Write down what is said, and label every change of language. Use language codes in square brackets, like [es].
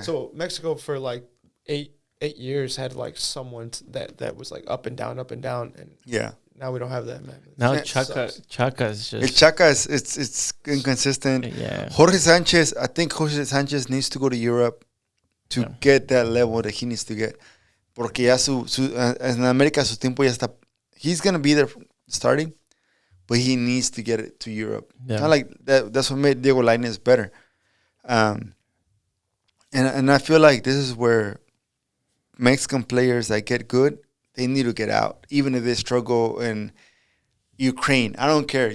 [en] So Mexico for like 8 years had like someone that was like up and down. And yeah. Now we don't have that, man. Now Chaka is just... Chaka it's inconsistent. Yeah. Jorge Sanchez, I think Jorge Sanchez needs to go to Europe to get that level that he needs to get. [es] Porque ya en América su tiempo ya está... [en] He's going to be there starting, but he needs to get it to Europe. Yeah. Not like that. That's what made Diego Lainez better. And I feel like this is where Mexican players that get good, they need to get out, even if they struggle in Ukraine. I don't care.